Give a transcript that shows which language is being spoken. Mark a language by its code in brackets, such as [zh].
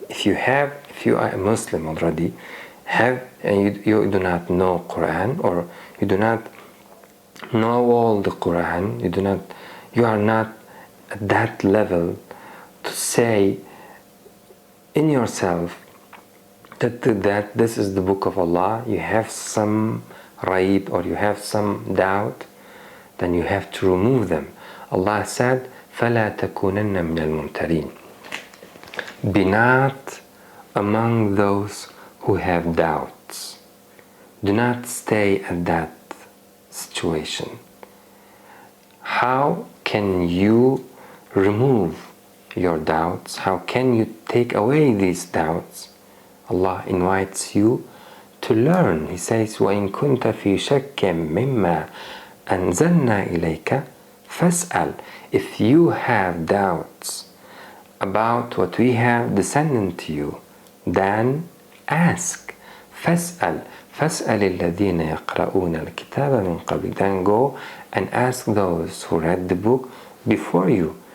[en] If you are a Muslim already, and you do not know Quran, or you do not know all the Quran, you are not at that level to say in yourself that this is the book of Allah, you have some raib or you have some doubt, then you have to remove them. Allah said, [ar] فَلَا تَكُونَنَّ مِنَ الْمُمْتَرِينَ. [en] Be not among those who have doubts. Do not stay at that situation. How can you remove your doubts? How can you take away these doubts? Allah invites you to learn. He says, [ar] وَإِن كُنْتَ فِي شَكٍّ مِّمَّا أَنزَلْنَا إِلَيْكَ فَاسْأَلْ. [en] If you have doubts about what we have descended to you, then ask. [ar] فَاسْأَلْ الَّذِينَ يَقْرَؤُونَ الْكِتَابَ مِنْ قَبْلِكَ. [en] Then go and ask those who read the book before you.